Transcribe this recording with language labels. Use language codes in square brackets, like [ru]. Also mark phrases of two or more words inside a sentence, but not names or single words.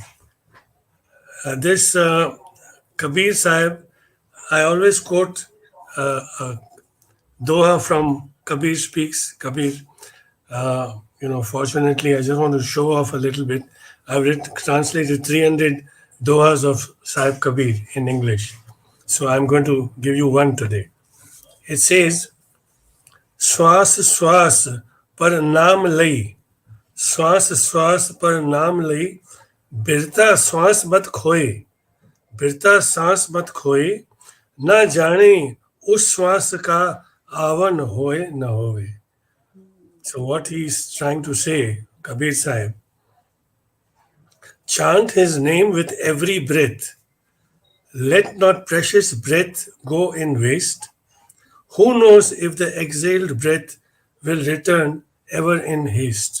[en] This Kabir Sahib, I always quote doha from Kabir Speaks. Kabir, fortunately, I just want to show off a little bit. I've translated 300 dohas of Sahib Kabir in English. So I'm going to give you one today. It says, [hi] श्वास श्वास पर नाम लै, श्वास श्वास पर नाम लै, बिरथा श्वास मत खोए, birta सांस मत खोए, ना जाने उस श्वास का आवन होए न होए. [en] So what he's trying to say, Kabir Sahib, chant his name with every breath. let not precious breath go in waste. Who knows if the exhaled breath will return ever in haste?